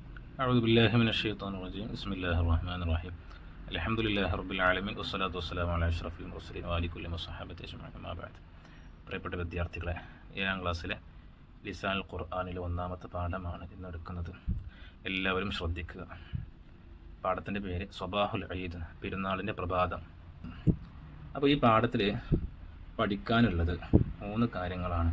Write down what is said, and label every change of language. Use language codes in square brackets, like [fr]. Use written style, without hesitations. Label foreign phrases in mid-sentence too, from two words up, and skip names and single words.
[ar] أعوذ بالله من الشيطان الرجيم بسم الله الرحمن الرحيم الحمد لله رب العالمين والصلاة والسلام على أشرف المرسلين وعلى كل صحابته أجمعين أما بعد. [ml] പ്രിയപ്പെട്ട വിദ്യാർത്ഥികളെ, 7ാം ക്ലാസ്സിലെ ലിസാനുൽ ഖുർആനിലെ 1ാമത്തെ പാഠമാണ് ഇന്നെടുക്കുന്നത്. എല്ലാവരും ശ്രദ്ധിക്കുക. പാഠത്തിൻ്റെ പേര് സ്വബാഹുൽ ഈദ്, പെരുന്നാളിൻ്റെ പ്രഭാതം. അപ്പോൾ ഈ പാഠത്തിൽ പഠിക്കാനുള്ളത് 3 കാര്യങ്ങളാണ്.